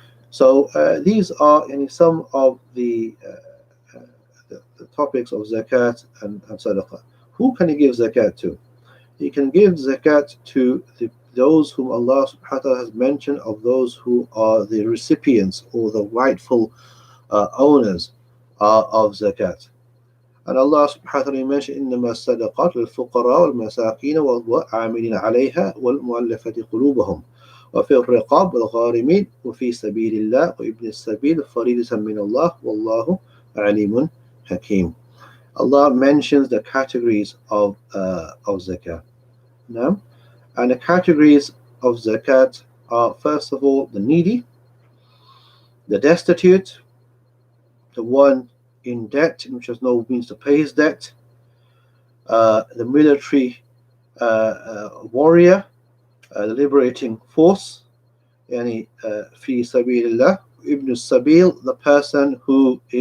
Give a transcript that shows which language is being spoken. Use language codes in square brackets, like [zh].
[en] So these are some of the topics of zakat and sadaqah. Who can he give zakat to? He can give zakat to those whom Allah subhanahu wa ta'ala has mentioned, of those who are the recipients or the rightful owners of zakat. And Allah subhanahu wa ta'ala mentioned, [ar] إنما الصدقات للفقراء والمساكين والعاملين عليها والمؤلفة قلوبهم وفي الرقاب والغارمين وفي سبيل الله وابن السبيل فريضة من الله والله عليم حكيم. [en] Allah mentions the categories of zakat. Now, and the categories of zakat are, first of all, the needy, the destitute, the one in debt, which has no means to pay his debt, the military warrior, the liberating force, yani fi sabilillah, ibn sabil, the person who